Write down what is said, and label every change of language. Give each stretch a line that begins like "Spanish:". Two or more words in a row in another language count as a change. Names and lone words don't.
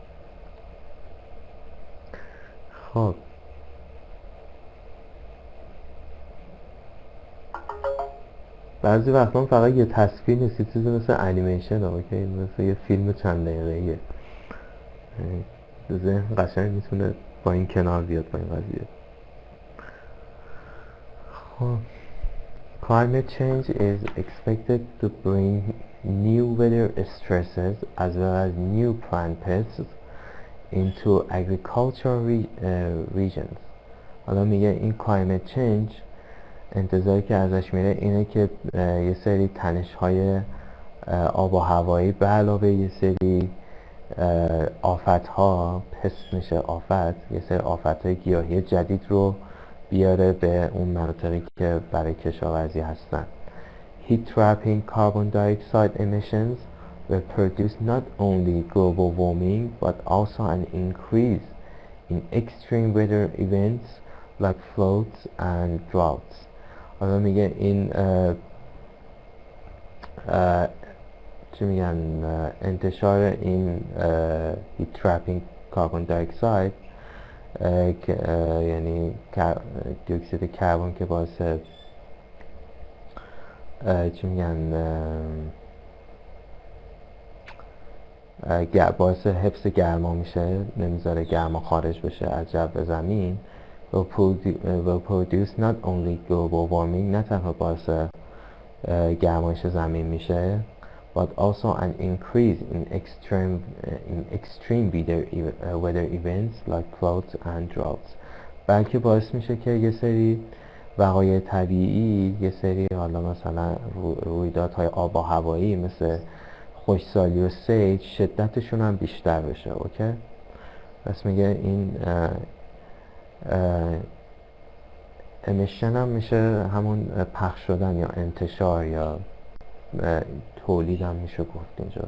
Persian: خب بعضی وقتا فقط یه تصویر نیست، یه چیزی مثل انیمیشن، اوکی، مثل یه فیلم چند دقیقه‌ایه. ذهن قشنگ میتونه با این کنار بیاد با این قضیه.
English: خب climate change is expected to bring new weather stresses as well as new plant pests into agricultural regions.
Persian: حالا میگه این
English: climate change
Persian: انتظاری که ازش میره اینه که یه سری تنش های آب و هوایی به علاوه یه سری آفت ها، پست میشه آفت، یه سری آفت های گیاهی جدید رو بیاره به اون مناطقی که برای کشاورزی هستن.
English: Heat trapping carbon dioxide emissions will produce not only global warming but also an increase in extreme weather events like floods and droughts.
Persian: حالا میگه این چی میگن انتشار این
English: heat trapping carbon dioxide
Persian: که یعنی دیوکسید کربن که باعث چی میگن باعث حفظ گرما میشه، نمیذاره گرما خارج بشه از جو زمین.
English: will produce not only global warming،
Persian: نه تنها باعث گرمایش زمین میشه
English: but also an increase in extreme weather events like floods and droughts،
Persian: بلکه باعث میشه که یه سری وقایع طبیعی، یه سری حالا مثلا رویدادهای آب و هوایی مثل خوشسالی و سیج شدتشون هم بیشتر بشه. اوکی، پس میگه این امیشن هم میشه همون پخش شدن یا انتشار یا تولید هم میشه گفت اینجا.